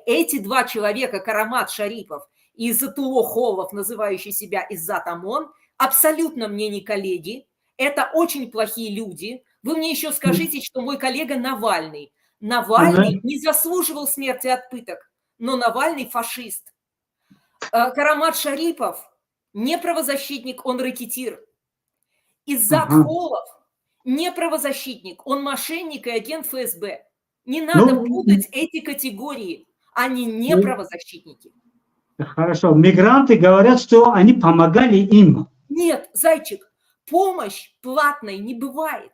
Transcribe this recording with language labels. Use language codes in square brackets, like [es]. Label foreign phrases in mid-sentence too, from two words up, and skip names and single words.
[ru] Эти два человека, Карамат Шарипов и Затуло Холов, называющий себя Иззат ОМОН, абсолютно мне не коллеги. Это очень плохие люди. Вы мне еще скажите, что мой коллега Навальный. Навальный не заслуживал смерти от пыток, но Навальный фашист. Карамат Шарипов не правозащитник, он рэкетир. Иззат Холов не правозащитник, он мошенник и агент ФСБ. Не надо путать эти категории. Они не правозащитники. Хорошо. Мигранты говорят, что они помогали им. Нет, зайчик, помощь платной не бывает.